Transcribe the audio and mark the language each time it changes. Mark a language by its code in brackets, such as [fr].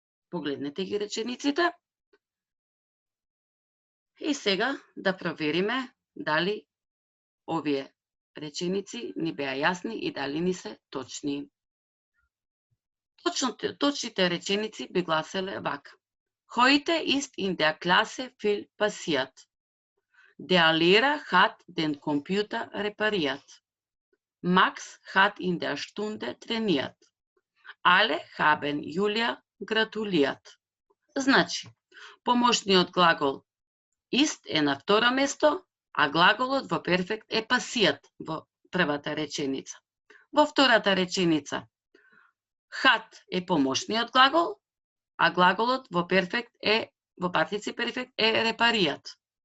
[mk] Погледнете ги речениците. И сега да провериме дали овие реченици ни беа јасни и дали ни се точни. Точните реченици би гласеле вака. [de] Heute ist in der Klasse viel passiert. Der Lehrer hat den Computer repariert. Max hat in der Stunde trainiert. Alle haben Julia gratuliert. [mk] Значи, помошниот глагол ist е на второ место, а глаголот во перфект е passiert во првата реченица. Во втората реченица hat е помошниот глагол, а глаголот во перфект е во партицип перфект е repariert.